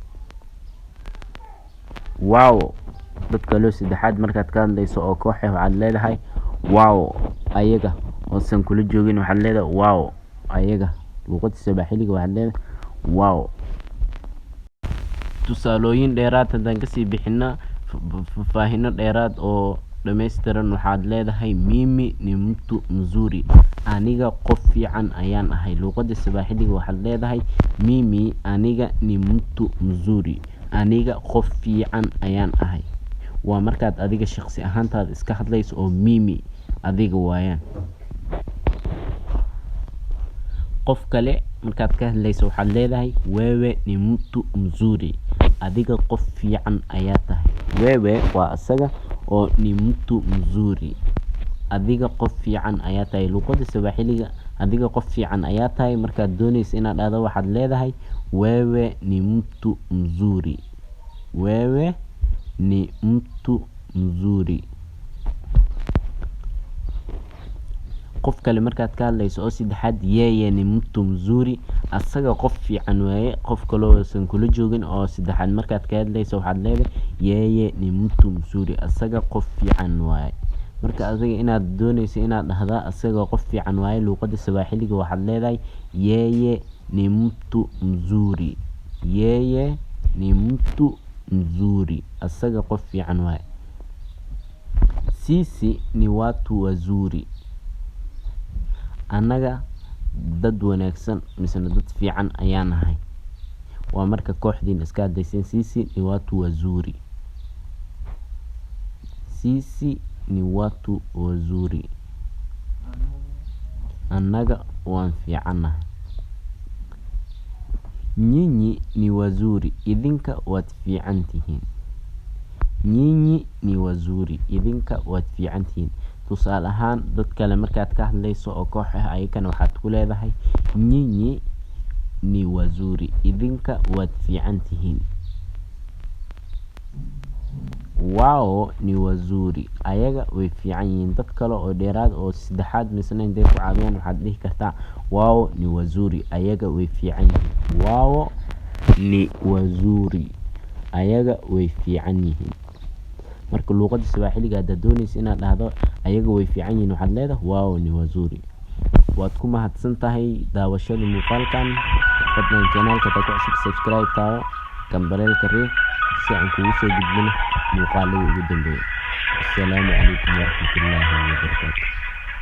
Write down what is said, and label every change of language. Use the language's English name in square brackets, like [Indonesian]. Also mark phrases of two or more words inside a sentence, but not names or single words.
[Somali] wow dadka loo saddexaad markaad ka hadlayso oo koox waxaad leedahay wow ayaga oo san kula joogin waxaad leedahay wow ayaga luuqada Swaxiliga waxaad leedahay wow tusaalooyin dheeraad haddaan ka sii bixinaa faahfaahin dheeraad oo dhameystiran waxaad leedahay [Swahili] mimi ni mtu mzuri [Somali] aniga qof fiican ayaan ahay luuqada Swaxiliga waxaad leedahay mimi aniga [Swahili] ni mtu mzuri [Somali] aniga qof fiican ayaan ahay waa markaad adiga shaqsi ahaantaada iska hadlayso oo mimi adiga waayaan qof kale markaad ka hadlayso waxaad leedahay [Swahili] wewe ni mtu mzuri [Somali] adiga qof fiican ayaa tahay wewe waa asaga oo [Swahili] ni mtu mzuri [Somali] adiga qof fiican ayaa tahay luuqada Swaxiliga adiga qof fiican ayaa tahay markaad doonayso inaad dhahdo waxaad leedahay [Swahili] wewe ni mtu mzuri wewe ni mtu mzuri [Somali] qof kale markaad ka hadlayso oo saddexaad [Swahili] yeye ni mtu mzuri [Somali] asaga qof fiican waaye qof kale oo san kula joogin oo saddexaad markaad ka hadlayso waxaad leedahay [Swahili] yeye ni mtu mzuri [Somali] asaga qof fiican waaye marka adiga inaad doonayso inaad dhahdaa asaga qof fiican waaye luuqada Swaxiliga waxaad leedahay [Swahili] yeye ni mtu mzuri yeye ni mtu mzuri [Somali] asaga qof fiican waaye [Swahili] sisi ni watu wazuri [Somali] anaga dad wanaagsan misna dad fiican ayaan ahay waa marka kooxdiin iska hadlaysiin [Swahili] sisi ni watu wazuri sisi ni watu wazuri [Somali] anaga waan fiicanahay [Swahili] nyinyi ni wazuri [Somali] idinka waad fiican tihiin [Swahili] nyinyi ni wazuri [Somali] idinka waad fiican tihiin tusaale ahaan dad kale markaad ka hadlayso oo koox ayagana waxaad ku leedahay [Swahili] nyinyi ni wazuri [Somali] idinka waad fiican tihiin [Swahili] wao ni wazuri [Somali] ayaga way fiican yihiin dad kale oo dheeraad oo saddexaad misna intay ku caawiyaan waxaad dhihi kartaa [Swahili] wao ni wazuri [Somali] ayaga way fiican yihiin [Swahili] wao ni wazuri [Somali] ayaga way fiican yihiin marka luuqada Swaxiliga aad doonayso inaad dhahdo ayaga way fiican yihiin waxaad leedahay [Swahili] wao ni wazuri [Somali] waad ku mahadsantahay daawashada muuqaalkan fadlan channelka ku subscribe taawo kambalelka riix si aan kugu soo gudbino muuqaalada ugu dambeeya. [Arabic] السلام عليكم ورحمة الله وبركاته.